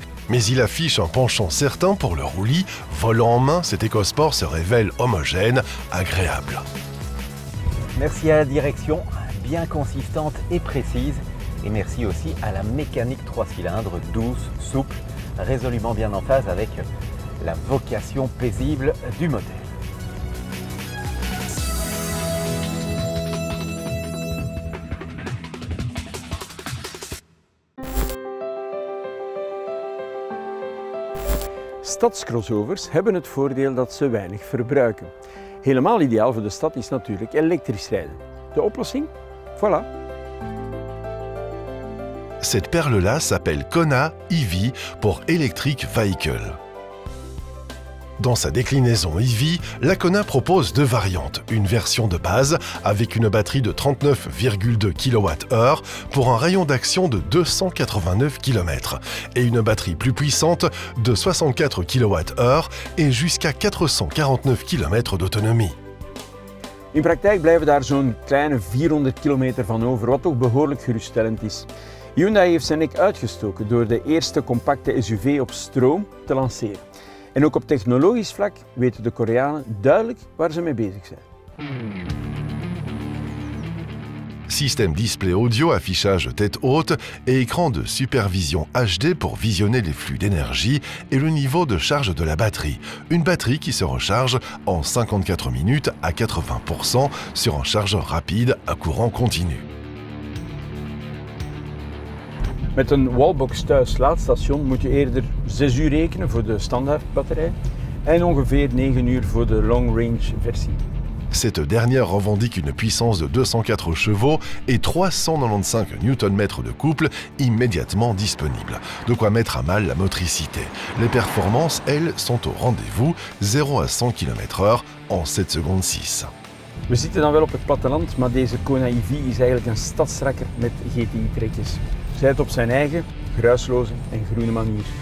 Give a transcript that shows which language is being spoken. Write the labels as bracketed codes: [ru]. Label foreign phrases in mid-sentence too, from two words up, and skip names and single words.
[fr] Mais il affiche un penchant certain pour le roulis. Volant en main, cet EcoSport se révèle homogène, agréable. Merci à la direction, bien consistante et précise. Et merci aussi à la mécanique 3 cylindres, douce, souple, résolument bien en phase avec la vocation paisible du modèle. [nl] Stadscrossovers hebben het voordeel dat ze weinig verbruiken. Helemaal ideaal voor de stad is natuurlijk elektrisch rijden. De oplossing? [fr] Voilà. Cette perle-là s'appelle Kona EV pour [en] Electric Vehicle. [fr] Dans sa déclinaison EV, la Kona propose 2 variantes. Une version de base avec une batterie de 39,2 kWh pour un rayon d'action de 289 km et une batterie plus puissante de 64 kWh et jusqu'à 449 km d'autonomie. [nl] In praktijk blijven daar zo'n kleine 400 kilometer van over, wat toch behoorlijk geruststellend is. Hyundai heeft zijn nek uitgestoken door de eerste compacte SUV op stroom te lanceren. En ook op technologisch vlak weten de Koreanen duidelijk waar ze mee bezig zijn. [fr] Système display audio, affichage tête haute et écran de supervision HD pour visionner les flux d'énergie et le niveau de charge de la batterie. Une batterie qui se recharge en 54 minutes à 80% sur un chargeur rapide à courant continu. [nl] Met een wallbox thuis laadstation moet je eerder 6 uur rekenen voor de standaardbatterij en ongeveer 9 uur voor de [en] long range [nl] versie. [fr] Cette dernière revendique une puissance de 204 chevaux et 395 Nm de couple immédiatement disponibles. De quoi mettre à mal la motricité. Les performances, elles, sont au rendez-vous, 0 à 100 km/h en 7 secondes 6. [nl] We zitten dan wel op het platteland, maar deze Kona EV is eigenlijk een stadsrakker met GTI-trekjes. Zij het op zijn eigen, geruisloze en groene manier.